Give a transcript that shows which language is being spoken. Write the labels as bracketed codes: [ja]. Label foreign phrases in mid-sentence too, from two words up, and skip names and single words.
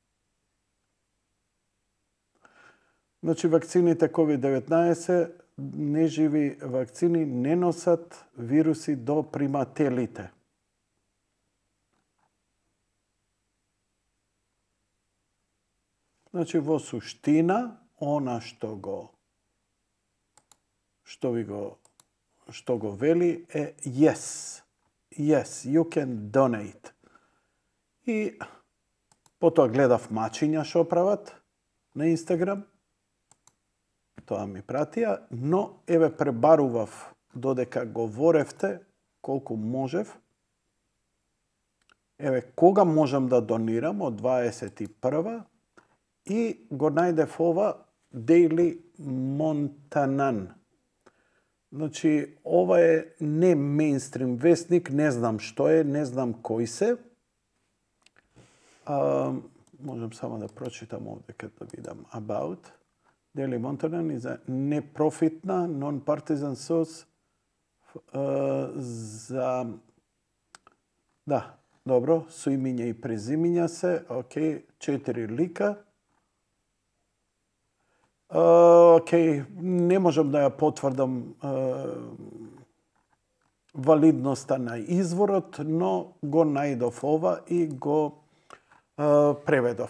[mk] Значи, вакцините COVID-19, неживи вакцини не носат вируси до примателите. Значи, во суштина, она што го вели е yes. [en] Yes, you can donate. [mk] И потоа гледав мачиња што прават на Инстаграм. Тоа ми пратија, но еве пребарував додека говоревте колку можев. Еве кога можам да донирам од 21 и го најдев ова Daily Montanan. Значи, ова е не мејнстрим вестник, не знам што е, не знам кои се. Можем само да прочитам овде кога да видам about. [en] Daily Montanan is a непрофитна, non-partisan source за... [mk] Да, добро, со имиња и презимиња се, окей, 4 лика. Окей, не можам да ја потврдам валидноста на изворот, но го најдов ова и го преведов.